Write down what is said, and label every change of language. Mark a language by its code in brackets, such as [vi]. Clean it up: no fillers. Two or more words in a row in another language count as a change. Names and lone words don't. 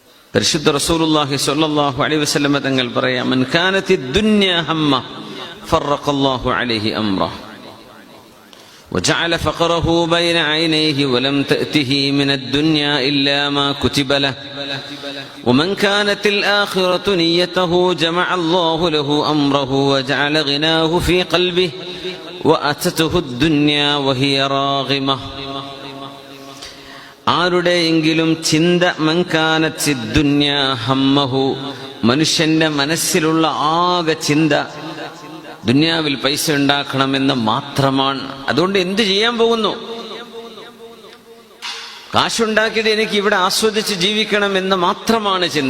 [ml] പരിശുദ്ധ റസൂലുള്ളാഹി [ar] صلى الله عليه وسلم [ml] തങ്ങൾ പറയാം, [ar] മൻ കാനത്തി ദുനിയ ഹമ്മ ഫറഖല്ലാഹു അലൈഹി അംറഹു وجعل فقره بين عينيه ولم تأته من الدنيا إلا ما كتب له ومن كانت الآخرة نيته جمع الله له أمره وجعل غناه في قلبه وأتته الدنيا وهي راغمة. [ml] ആരുടെയെങ്കിലും ചിന്ത [ar] من كانت الدنيا همه, [ml] മനുഷ്യന്റെ മനസ്സിലുള്ള ആകെ ചിന്ത ദുനിയാവിൽ പൈസ ഉണ്ടാക്കണമെന്ന് മാത്രമാണ്. അതുകൊണ്ട് എന്ത് ചെയ്യാൻ പോകുന്നു? കാശുണ്ടാക്കിയിട്ട് എനിക്ക് ഇവിടെ ആസ്വദിച്ച് ജീവിക്കണം എന്ന് മാത്രമാണ് ചിന്ത.